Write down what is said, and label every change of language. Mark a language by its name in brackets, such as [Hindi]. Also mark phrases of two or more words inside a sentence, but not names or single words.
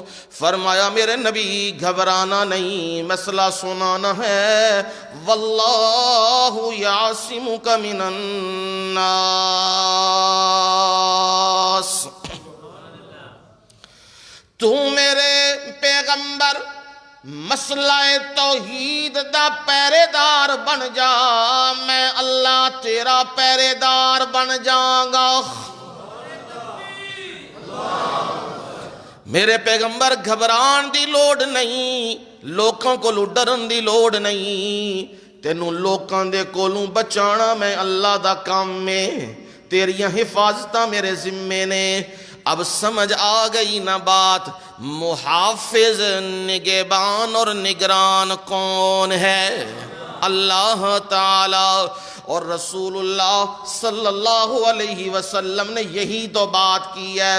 [Punjabi] فرمایا میرے نبی گھبرانا نہیں، مسئلہ سنانا ہے، [Arabic] واللہ یعصمک من الناس، [Punjabi] تو میرے پیغمبر مسئلہ توحید دا پہرے دار بن جا، میں اللہ تیرا پہرے دار بن جاؤں گا۔ میرے پیغمبر گھبران دی لوڑ نہیں، لوکاں کو ڈرن دی لوڑ نہیں، تینوں لوکاں دے کولوں بچانا میں اللہ دا کام میں، تیریاں حفاظتاں میرے ذمے نے۔ [Urdu] اب سمجھ آ گئی نا بات، محافظ، نگہبان اور نگران کون ہے؟ اللہ تعالی۔ اور رسول اللہ [Arabic] صلی اللہ علیہ وسلم [Urdu] نے یہی تو بات کی ہے،